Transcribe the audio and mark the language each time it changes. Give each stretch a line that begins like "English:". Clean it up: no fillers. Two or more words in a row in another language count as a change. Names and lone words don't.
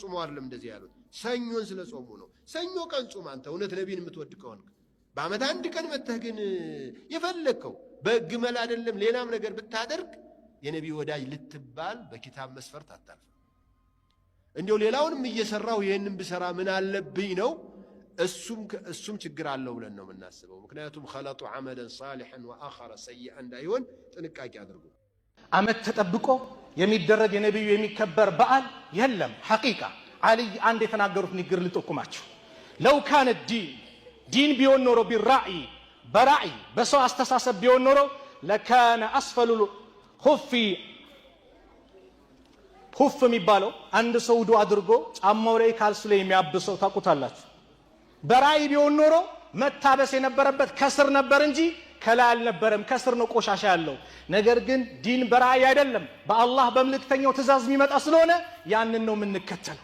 Amharic: ጾመው አይደለም እንደዚህ ያሉት፣ ሰኞን ስለ ጾሙ ነው። ሰኞ ቀን ጾም አንተ እውነት ነቢይን የምትወድ ከሆንክ በዓመት አንድ ቀን መተህ ግን የፈለግከው በግመል አይደለም ሌላም ነገር ብታደርግ የነቢይ ወዳጅ ልትባል በኪታብ መስፈርት አታልፍ። እንዲያው ሌላውንም እየሰራው ይሄንን ብሰራ ምን አለብኝ ነው። እሱም ችግር አለው ብለን ነው የምናስበው። ምክንያቱም
Arabic: خلطوا عملا صالحا واخر سيئا
Amharic: እንዳይሆን ጥንቃቄ አድርጉ። አመት ተጠብቆ የሚደረግ የነብዩ የሚከበር በዓል የለም። ሐቂቃ አልይ አንድ የተናገሩት ንግግር ልጠቁማችሁ።
Arabic: لو كان الدين
Amharic: ቢሆን ኖሮ بالرأي በራእይ በሰው አስተሳሰብ ቢሆን ኖሮ
Arabic: لكان اسفل الخف
Amharic: የሚባለው አንድ ሰው ውዱ አድርጎ ጫማው ላይ ካልሱ ላይ የሚያብሰው ታውቁታላችሁ። በራእይ ቢሆን ኖሮ መታበስ የነበረበት ከስር ነበር እንጂ ከላይ አልነበረም። ከስር ነው ቆሻሻ ያለው። ነገር ግን ዲን በራእይ አይደለም፣ በአላህ በመልእክተኛው ትእዛዝ የሚመጣ ስለሆነ ያንን ነው የምንከተለው።